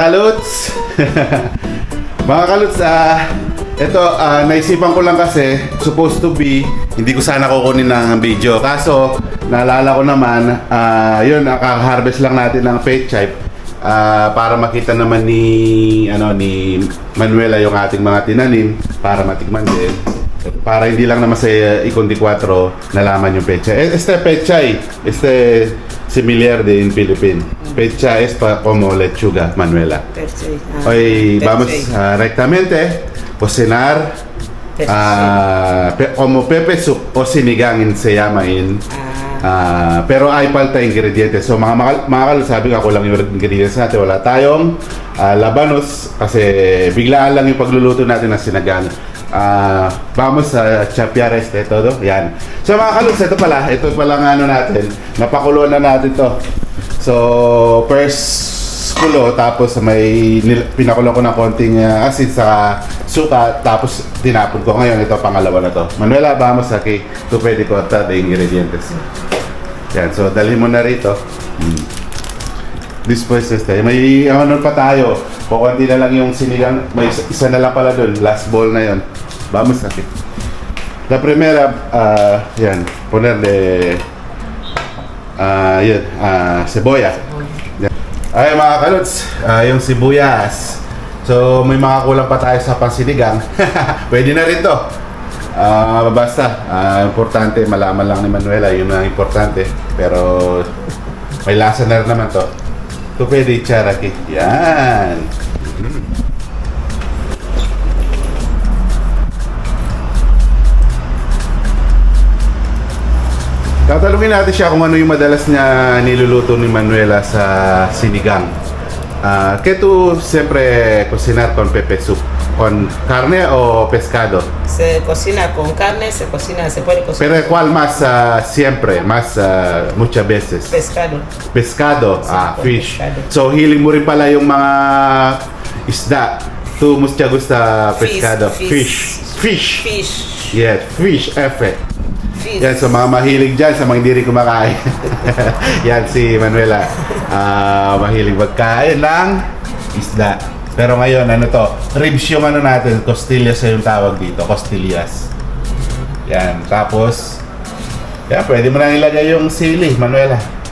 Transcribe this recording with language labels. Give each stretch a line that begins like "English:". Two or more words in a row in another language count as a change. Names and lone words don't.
Filipino: kaluts! Mga kaluts, ito, naisipan ko lang kasi,
English: supposed to be,
Filipino: hindi ko sana kukunin ng video. Kaso, naalala ko naman, yun, kaka-harvest lang natin ng pechay para makita naman ni Manuela yung ating mga tinanim, para matikman din. Para hindi lang naman sa Ikundi 4 nalaman yung pechay.
Spanish: Este pechay, similar de en Philippines. Pechay es como lechuga, Manuela. Pechay. Hoy vamos rectamente cocinar como pepe soup o sinigang se llama in. Pero ay palta ingredientes.
Filipino: So mga kaluts, sabi ko lang yung ingredients natin. Wala tayong labanos kasi biglaan lang yung pagluluto natin ng sinigang.
Spanish: Vamos a chapear todo.
Filipino: Yan. So mga kaluts, ito pala ng ano natin. Napakuluan na natin to. So first kulo, tapos may pinakulo ko ng konting asin sa suka, tapos tinapon ko. Ngayon ito pangalawa na to.
Spanish: Manuela, vamos aquí. Tu
Filipino: pwede ko
Spanish: de ingredientes.
Filipino: Yan. So dalhin mo na rito. Después may ano pa tayo. Kukunti na lang yung sinigang. May isa na lang pala dun. Last bowl na yon.
Spanish: Vamos aquí. La primera, yan, ponerle cebolla.
Filipino: Yan. Ay mga kaluts, yung sibuyas. So may mga kulang pa tayo sa pansinigang. Pwede na rin to. Basta, importante, malaman lang ni Manuela, yun ang importante. Pero may lasa na rin naman to. Ito pwede i-char aquí. Yan. Tatalungin natin siya kung ano yung madalas niya niluluto ni Manuela sa sinigang.
Spanish: ¿Qué tú siempre cocinar con pepe soup? ¿Con carne o pescado? Se cocina con carne, se puede cocinar. Pero ¿cuál más siempre? Más muchas veces? Pescado. Pescado, Sí, con
English: fish.
Spanish: pescado.
Filipino: So hiling mo rin pala yung mga isda.
Spanish: Tu mucha gusta pescado?
English: Fish. Fish. Fish. Yes, fish, F. Fish.
Filipino: Yan, sa mga mahilig dyan, sa mga hindi rin kumakain. Yan, si Manuela. Mahilig magkain ng isda. Pero ngayon, ano to? Ribs yung ano natin, costillas yung tawag dito. Costillas. Yan, tapos, yan, pwede mo na ilagay yung sili, Manuela.